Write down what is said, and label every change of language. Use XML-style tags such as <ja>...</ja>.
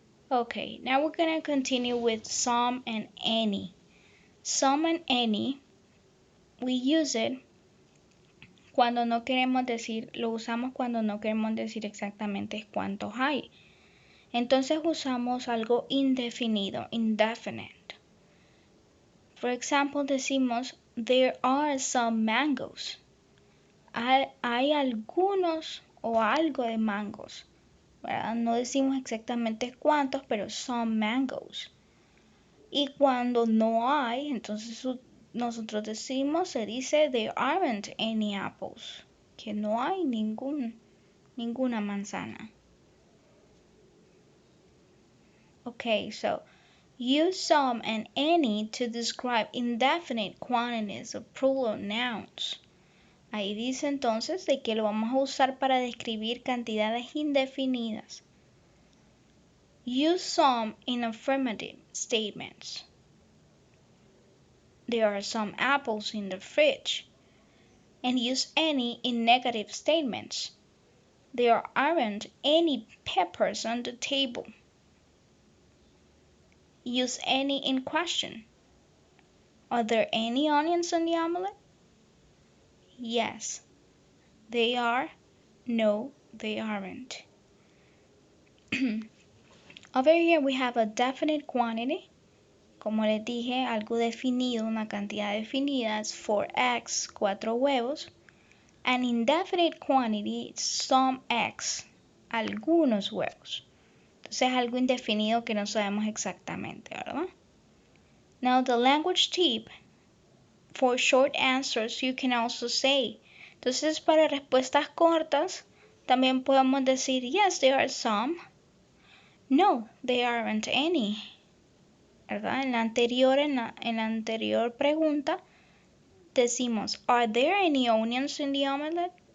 <en>Okay, now we're gonna continue with some and any. Some and any, we use it</en> <es>cuando no queremos decir, lo usamos cuando no queremos decir exactamente cuántos hay. Entonces usamos algo indefinido, indefinite.</es> <en>For example,</en> <es>decimos,</es> <en>there are some mangoes.</en> <es>Hay algunos o algo de mangos, ¿verdad? No decimos exactamente cuántos, pero</es> <en>some mangoes.</en> <es>Y cuando no hay, entonces nosotros decimos, se dice,</es> <en>there aren't any apples.</en> <es>Que no hay ninguna manzana.</es> <en>Okay, so use some and any to describe indefinite quantities of plural nouns.</en> <es>Ahí dice entonces de que lo vamos a usar para describir cantidades indefinidas.</es> <en>Use some in affirmative statements. There are some apples in the fridge. And use any in negative statements. There aren't any peppers on the table. Use any in question. Are there any onions on the omelet? Yes, they are. No, they aren't. Over here we have a definite quantity.</en> <es>Como les dije, algo definido, una cantidad definida es</es> <en>4 eggs,</en> <es>4 huevos.</es> <en>An indefinite quantity, some eggs,</en> <es>algunos huevos. Entonces es algo indefinido que no sabemos exactamente, ¿verdad?</es> <en>Now the language tip, for short answers you can also say.</en> <es>Entonces para respuestas cortas también podemos decir,</es> <en>yes, there are some. No, there aren't any.</en> <es>¿Verdad? En la anterior pregunta decimos,</es> <en>are there any onions in the omelette?</en>